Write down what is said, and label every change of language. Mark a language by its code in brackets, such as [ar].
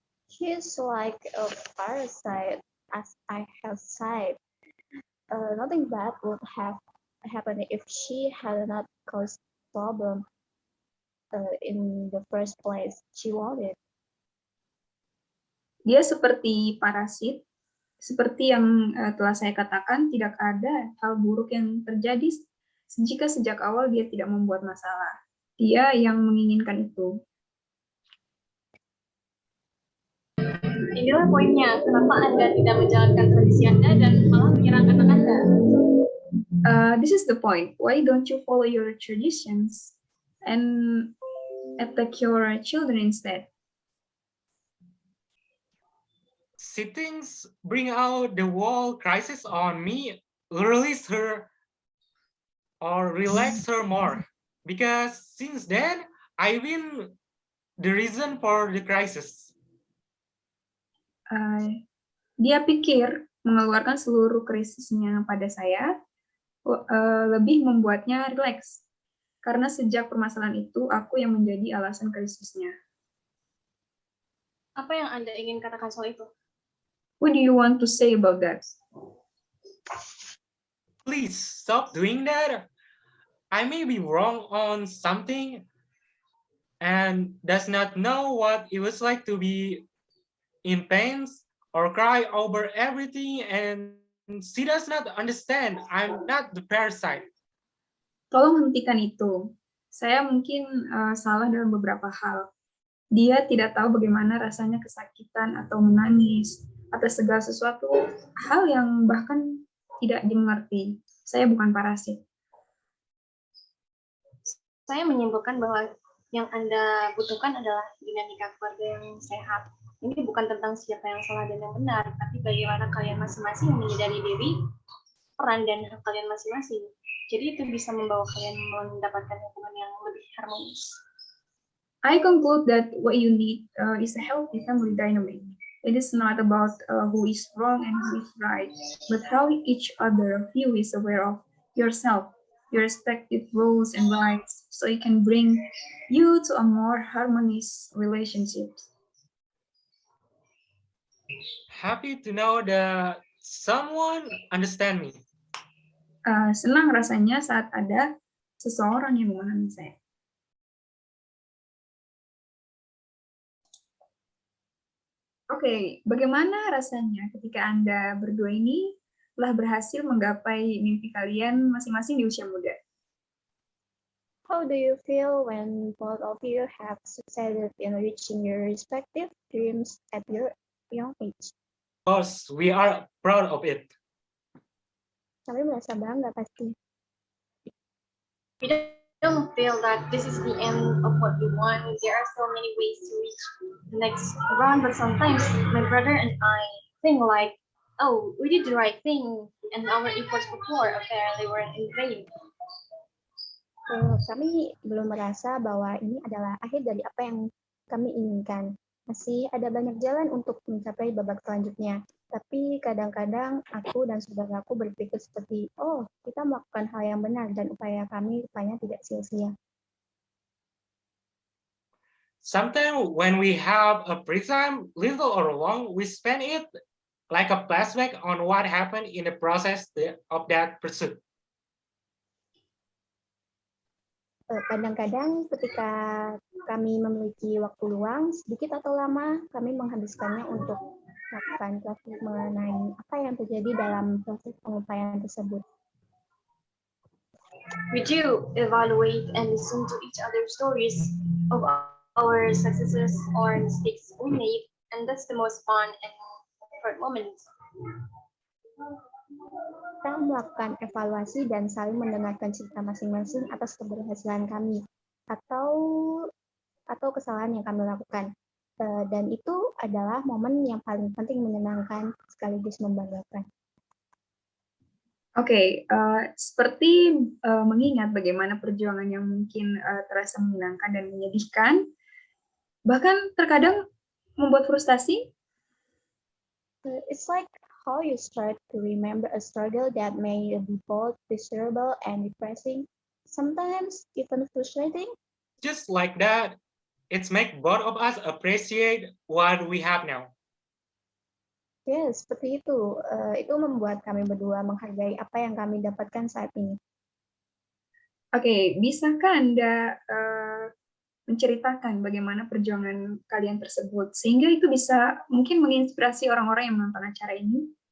[en] She's like a parasite, as I have said. Nothing bad would have happened if she had not caused problem in the first place. She wanted. [id] Dia seperti parasit, seperti yang telah saya katakan, tidak ada hal buruk yang terjadi jika sejak awal dia tidak membuat masalah. Dia yang menginginkan itu. Inilah poinnya, kenapa Anda tidak menjalankan tradisi Anda dan malah menyerang anak Anda. [en] This is the point. Why don't you follow your traditions and attack your children instead? She thinks bring out the whole crisis on me, release her or relax her more, because since then I've been the reason for the crisis. [id] Dia pikir mengeluarkan seluruh krisisnya pada saya lebih membuatnya rileks, karena sejak permasalahan itu aku yang menjadi alasan krisisnya. Apa yang Anda ingin katakan soal itu? [en] What do you want to say about that? Please stop doing that. I may be wrong on something and does not know what it was like to be in pain or cry over everything, and she does not understand I'm not the parasite. [id] Tolong hentikan itu. Saya mungkin salah dalam beberapa hal. Dia tidak tahu bagaimana rasanya kesakitan atau menangis, atas segala sesuatu hal yang bahkan tidak dimengerti. Saya bukan parasit. Saya menyimpulkan bahwa yang Anda butuhkan adalah dinamika keluarga yang sehat. Ini bukan tentang siapa yang salah dan yang benar, tapi bagaimana kalian masing-masing menyadari diri, peran dan hak kalian masing-masing. Jadi itu bisa membawa kalian mendapatkan hubungan yang lebih harmonis. [en] I conclude that what you need is a healthy family dynamic. It is not about who is wrong and who is right, but how each other of you is aware of yourself, your respective roles and rights, so it can bring you to a more harmonious relationship. Happy to know that someone understand me. [id] Senang rasanya saat ada seseorang yang memahami saya. Oke, bagaimana rasanya ketika Anda berdua ini telah berhasil menggapai mimpi kalian masing-masing di usia muda? [en] How do you feel when both of you have succeeded in reaching your respective dreams at your young age? Of course, we are proud of it. [id] Kami merasa bangga pasti. [en] We don't feel that this is the end of what we want. There are so many ways to reach the next round, but sometimes my brother and I think like, oh, we did the right thing, and our efforts before apparently weren't in vain. [id] Kami belum merasa bahwa ini adalah akhir dari apa yang kami inginkan. Masih ada banyak jalan untuk mencapai babak selanjutnya. Tapi kadang-kadang aku dan saudaraku berpikir seperti, oh, kita melakukan hal yang benar dan upaya kami rupanya tidak sia-sia. [en] Sometimes when we have a free time, little or long, we spend it like a flashback on what happened in the process of that pursuit. [id] Kadang-kadang ketika kami memiliki waktu luang, sedikit atau lama, kami menghabiskannya untuk melakukan flashback mengenai apa yang terjadi dalam proses pengupayaan tersebut. [en] We do evaluate and listen to each other's stories of our successes or mistakes we made, and that's the most fun and comfort moments. [id] Kita melakukan evaluasi dan saling mendengarkan cerita masing-masing atas keberhasilan kami atau kesalahan yang kami lakukan. Dan itu adalah momen yang paling penting, menyenangkan sekaligus membanggakan. Oke, seperti mengingat bagaimana perjuangan yang mungkin terasa menyenangkan dan menyedihkan, bahkan terkadang membuat frustasi. [en] It's like how you start to remember a struggle that may be both pleasurable and depressing, sometimes even frustrating. Just like that, it's make both of us appreciate what we have now. Yes, [id] seperti itu. Itu membuat kami berdua menghargai apa yang kami dapatkan saat ini. Oke, bisakah Anda menceritakan bagaimana perjuangan kalian tersebut, sehingga itu bisa mungkin menginspirasi orang-orang yang menonton acara ini?